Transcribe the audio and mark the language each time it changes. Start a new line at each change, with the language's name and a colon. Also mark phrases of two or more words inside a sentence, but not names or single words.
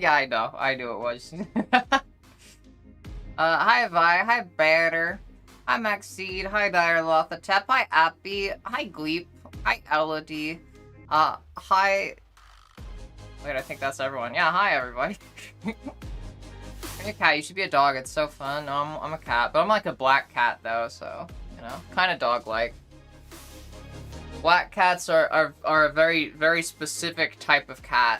English: Yeah, I knew it was. Hi Vi, hi Banner, hi Maxine, hi Direlothatep, hi Appy, hi Gleep, hi Elodie, hi... Wait, I think that's everyone. Yeah, hi everybody. You're a cat, you should be a dog, it's so fun. No, I'm a cat, but I'm like a black cat though, so, you know, kind of dog-like. Black cats are a very, very specific type of cat.